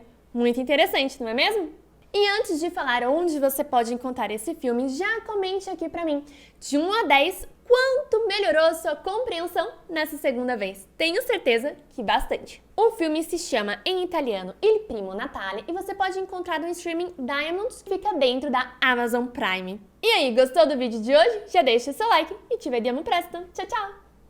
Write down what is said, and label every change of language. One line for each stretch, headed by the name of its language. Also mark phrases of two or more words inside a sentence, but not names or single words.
Portuguese: Muito interessante, não é mesmo? E antes de falar onde você pode encontrar esse filme, já comente aqui pra mim, de 1 a 10, quanto melhorou a sua compreensão nessa segunda vez. Tenho certeza que bastante. O filme se chama em italiano Il Primo Natale e você pode encontrar no streaming Diamond, que fica dentro da Amazon Prime. E aí, gostou do vídeo de hoje? Já deixa seu like e
Italian: ci vediamo presto.
Portuguese: Tchau, tchau!